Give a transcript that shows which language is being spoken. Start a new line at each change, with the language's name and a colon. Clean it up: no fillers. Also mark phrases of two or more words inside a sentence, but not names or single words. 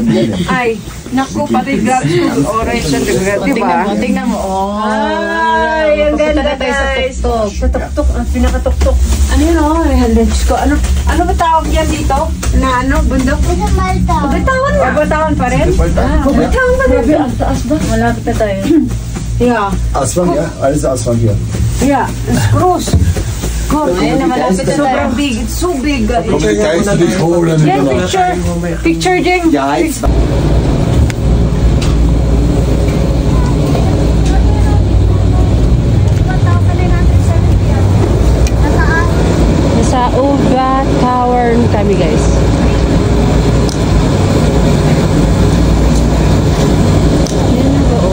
Filipino: Ay, naku, pati gloves ko orange and diba? Tingnan mo. Ay, ang ganda guys. Sa tuktok, ang pinakatuktok. Ano yun o? Diyos ko. Ano ba tawag yan dito? Na ano? Bundok? Babatawan na. Babatawan pa rin? Babatawan pa rin. Ang taas ba? Malapit na tayo.
English: Yeah.
German: Asphalt, ja? Alles Asphalt hier.
English: Yeah. Spruce. God,
Filipino: Ayun na, malapit na tayo.
English: sobrang big. It's so big.
German: Okay, kannst du dich holen?
English: Jen, picture. Picture, Jen.
German: Ja, jetzt.
Filipino: Nasa Uga Tower kami guys. Yan na ba?